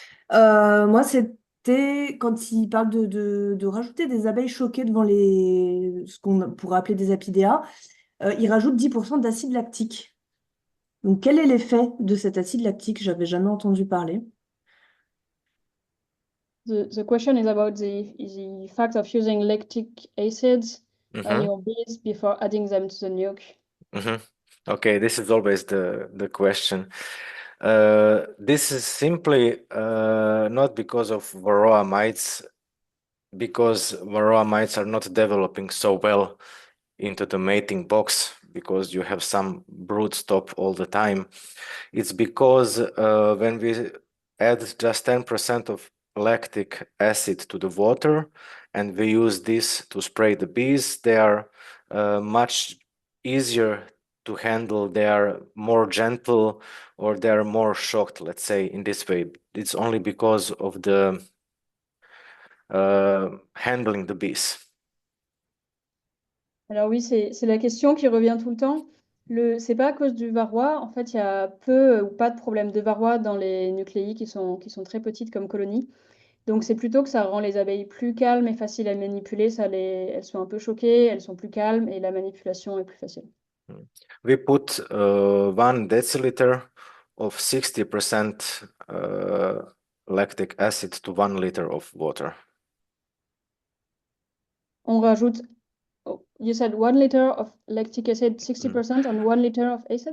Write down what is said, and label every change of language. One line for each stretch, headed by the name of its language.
French: Moi, c'était quand il parle de rajouter des abeilles choquées devant ce qu'on pourrait appeler des apidéas, il rajoute 10% d'acide lactique. Donc, quel est l'effet de cet acide lactique? J'avais jamais entendu parler.
English: The question is about the fact of using lactic acids on your bees before adding them to the nuke. Okay, this is always the question. This is simply not because of varroa mites, because varroa mites are not developing so well into the mating box because you have some brood stop all the time. It's because when we add just 10% of lactic acid to the water and we use this to spray the bees, they are much easier to handle. They are more gentle, or they are more shocked, let's say, in this way. It's only because of the handling the bees.
French: Alors oui, c'est la question qui revient tout le temps. C'est pas à cause du varroa. En fait, il y a peu ou pas de problème de varroa dans les nucléi qui sont très petites comme colonies. Donc c'est plutôt que ça rend les abeilles plus calmes et faciles à manipuler. Elles sont un peu choquées, elles sont plus calmes et la manipulation est plus facile.
English: We put 1 deciliter of 60% lactic acid to 1 liter of water.
French: On rajoute,
English: oh, you said 1 liter of lactic acid, 60% on 1 liter of acid?